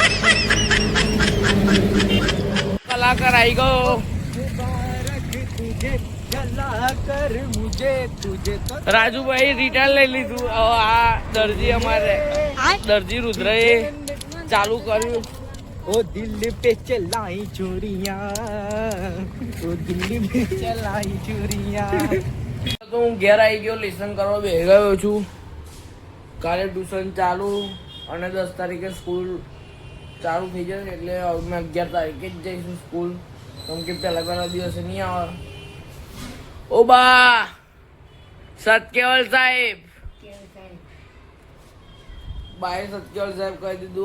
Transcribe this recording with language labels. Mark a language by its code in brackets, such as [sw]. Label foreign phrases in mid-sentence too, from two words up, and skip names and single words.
[gu] કલાકાર આવી ગયો. રાજુભાઈ રિટાયર લઈ લીધું. હવે આ દરજી અમારે દરજી રુદ્રએ ચાલુ કર્યું. [hi] ओ दिल पे चलाई चोरियां, ओ दिल पे चलाई चोरियां. [gu] તો હું ઘેર આવી ગયો, લેસન કરવા બેસી ગયો છું. કાલે ટ્યુશન ચાલુ અને 10 તારીખે સ્કૂલ ચાલુ થઈ જશે, એટલે અમે 11 તારીખે જ જઈશું સ્કૂલ, કેમ કે પહેલા દિવસે નહીં આવે. ઓ બા સત્યવલ સાહેબ, બાએ સત્યવલ સાહેબ કહી દીધું.